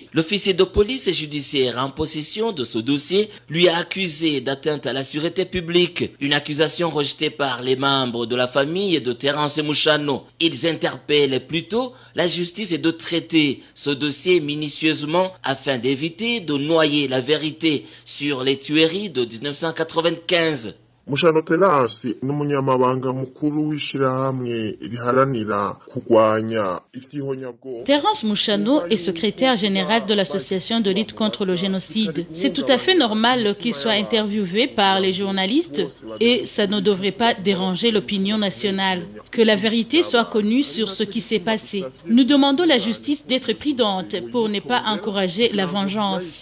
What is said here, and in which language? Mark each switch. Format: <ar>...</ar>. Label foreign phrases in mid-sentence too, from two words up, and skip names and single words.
<fr>L'officier de police judiciaire en possession de ce dossier lui a accusé d'atteinte à la sûreté publique, une accusation rejetée par les membres de la famille de Terence Mouchano. Ils interpellent plutôt la justice de traiter ce dossier minutieusement afin d'éviter de noyer la vérité sur les tueries de 1995.</fr> <rn>Mouchano Terence n'umunyamabanga mukuru w'ishirahamwe riharanira kurwanya ivyihonyabwoko.</rn> <fr>Terence Mouchano est secrétaire général de l'association de lutte contre le génocide. C'est tout à fait normal qu'il soit interviewé par les journalistes et ça ne devrait pas déranger l'opinion nationale. Que la vérité soit connue sur ce qui s'est passé. Nous demandons à la justice d'être prudente pour ne pas encourager la vengeance.</fr>